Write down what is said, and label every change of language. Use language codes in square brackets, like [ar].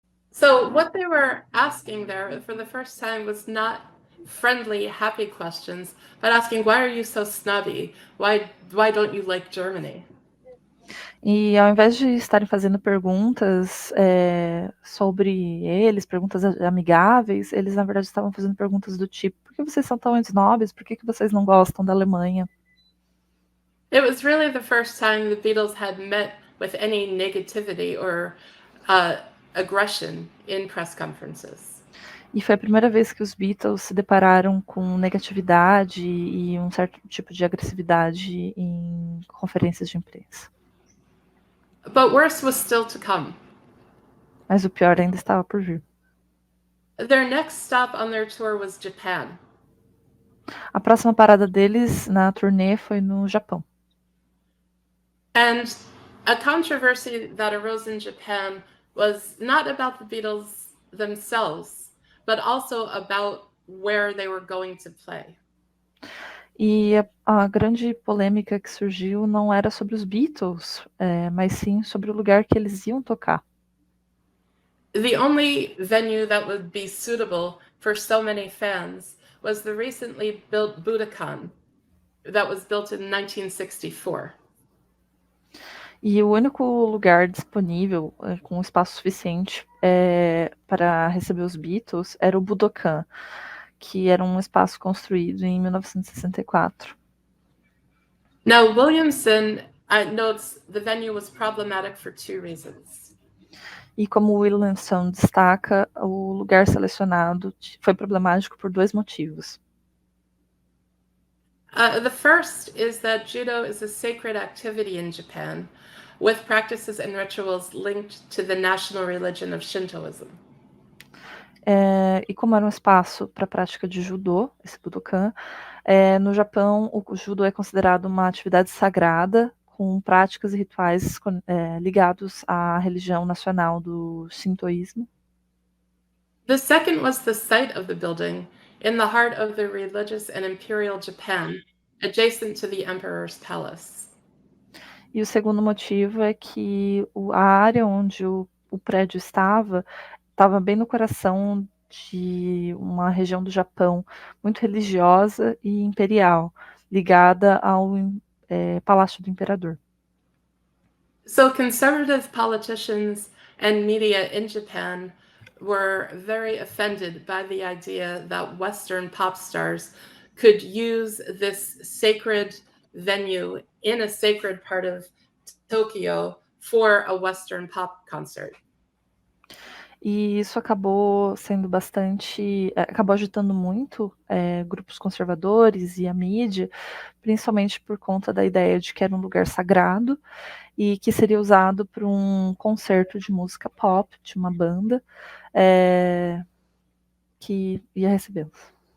[en] So what they were asking there for the first time was not friendly, happy questions, but asking, why are you so snobby? Why don't you like Germany? [pt] E ao invés de estarem fazendo perguntas sobre eles, perguntas amigáveis, eles na verdade estavam fazendo perguntas do tipo: por que vocês são tão snobs? Por que vocês não gostam da Alemanha? [en] It was really the first time the Beatles had met with any negativity or aggression in press conferences. [pt] E foi a primeira vez que os Beatles se depararam com negatividade e um certo tipo de agressividade em conferências de imprensa. [en] But worse was still to come. [pt] Mas o pior ainda estava por vir. [en] Their next stop on their tour was Japan. [pt] A próxima parada deles na turnê foi no Japão. [en] And a controversy that arose in Japan was not about the Beatles themselves, but also about where they were going to play. [pt] E a grande polêmica que surgiu não era sobre os Beatles, mas sim sobre o lugar que eles iam tocar. [en] The only venue that would be suitable for so many fans was the recently built Budokan that was built in 1964. [pt] E o único lugar disponível com espaço suficiente para receber os Beatles era o Budokan, que era um espaço construído em 1964. [en] Now, Williamson notes the venue was problematic for two reasons. [pt] E como Williamson destaca, o lugar selecionado foi problemático por dois motivos. [en] The first is that judo is a sacred activity in Japan, with practices and rituals linked to the national religion of Shintoism. [pt] E como era um espaço para a prática de judô, esse Budokan, no Japão o judô é considerado uma atividade sagrada com práticas e rituais ligados à religião nacional do Shintoísmo. [en] The second was the site of the building, in the heart of the religious and imperial Japan, adjacent to the emperor's palace. [pt] E o segundo motivo é que a área onde o prédio estava bem no coração de uma região do Japão muito religiosa e imperial, ligada ao Palácio do Imperador. [en] So conservative politicians and media in Japan were very offended by the idea that Western pop stars could use this sacred venue in a sacred part of Tokyo for a Western pop concert. [pt] E isso acabou sendo acabou agitando muito grupos conservadores e a mídia, principalmente por conta da ideia de que era um lugar sagrado e que seria usado para um concerto de música pop, de uma banda que ia recebê-los.